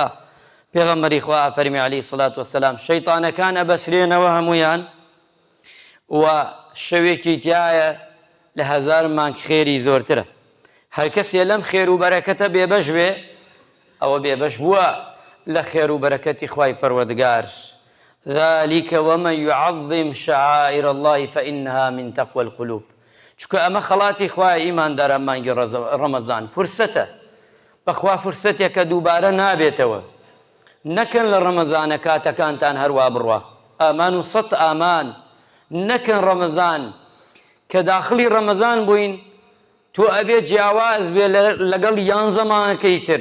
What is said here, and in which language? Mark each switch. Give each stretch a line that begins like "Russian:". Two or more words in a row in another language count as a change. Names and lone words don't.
Central Kurdish: پێغەمبەری خوا فەرمی
Arabic: عەلەیهی السەڵات وەسەلام
Central Kurdish: شەیطانەکان ئەبەسرێنەوە هەموویان، و شەوێکی تایە لە 1000 مانگ خێری زۆرترە. هەر کەسێ لەم خێر و بەرەکەتە بێبەش بێ، ئەوە بێبەش بووە لە خێر و بەرەکەتی خوای پەروەردگار.
Arabic: ذلك ومن يعظم شعائر الله فإنها من تقوى القلوب.
Central Kurdish: چونکە ئەمە خەڵاتی خوای ئیمانداران مانگی ڕەمەزان فرسەتە، بەخوا فرسەتێکە دووبارە نابێتەوە. نەکەن لە ڕەمەزانە کاتەکانتان هەروە بڕوا، ئامان و سەد ئامان نەکەن. ڕەمەزان کە داخلی ڕەمەزان بووین، تۆ ئەبێ جیاواز بێ لەگەڵ 11 مانگەکەی تر.